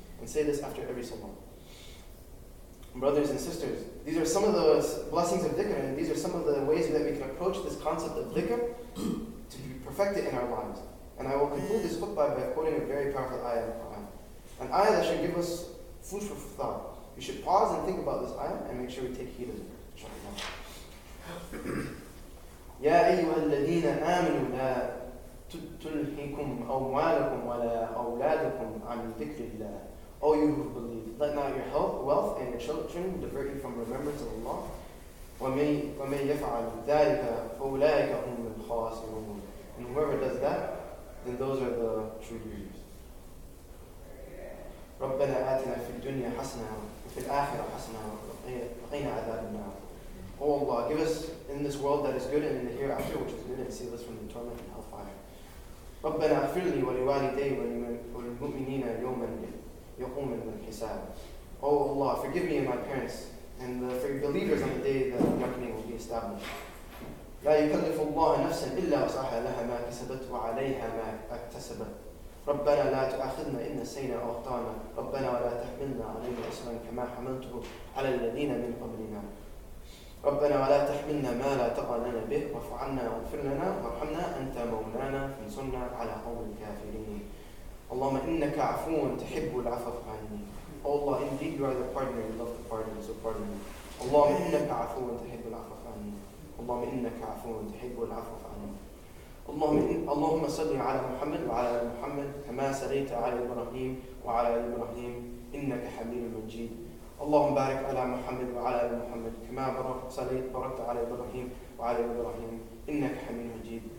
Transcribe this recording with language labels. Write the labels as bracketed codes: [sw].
[en] And say this after every salah. Brothers and sisters, these are some of the blessings of dhikr, and these are some of the ways that we can approach this concept of dhikr to be perfected in our lives. And I will conclude this khutbah by quoting a very powerful ayah of the Quran. An ayah that should give us food for thought. We should pause and think about this ayah and make sure we take heed of it. [ar] يا أيها الذين آمنوا لا تلهكم أموالكم ولا أولادكم عن ذكر الله. [en] O you who believe, let not your health, wealth, and your children divert you from remembrance of Allah. [ar] وَمَن يَفْعَلْ ذَلِكَ فَأُولَٰئِكَ هُمُ الْخَاسِرُونَ. [en] And whoever does that, then those are the true believers. [ar] رَبَّنَا آتِنَا فِي الدُّنْيَا حَسَنَةً وَفِي الْآخِرَةِ حَسَنَةً وَقِنَا عَذَابَ النَّارِ. [en] O Allah, give us in this world that is good and in the hereafter which is good, and save us from the torment and hellfire. [ar] رَبَّنَا اغْفِرْ لِي وَلِوَالِدَيَّ وَلِلْمُؤْمِنِينَ يَوْمَ يقوم الحساب. [en] Oh Allah, forgive me and my parents, and for believers on the day that reckoning will be established. [ar] لا يكلف الله نفسا إلا وسعها لها ما كسبت وعليها ما اكتسبت. ربنا لا تؤاخذنا إن نسينا أو أخطأنا. ربنا ولا تحملنا علينا إصرا كما حملته على الذين من قبلنا. ربنا ولا تحملنا ما لا طاقة لنا به واعف عنا واغفر لنا وارحمنا أنت مولانا فانصرنا على قوم الكافرين. اللهم إنك عفو تحب العفو فاعف عني. [en] Oh Allah, indeed you are the pardoner, you love the pardon, so pardon me. [ar] اللهم إنك عفو تحب العفو فاعف عني. اللهم إنك عفو تحب العفو فاعف عني. اللهم صل على محمد وعلى آل محمد كما صليت على إبراهيم وعلى آل إبراهيم إنك حميد مجيد. اللهم بارك على محمد وعلى آل محمد كما باركت على إبراهيم وعلى آل إبراهيم إنك حميد مجيد.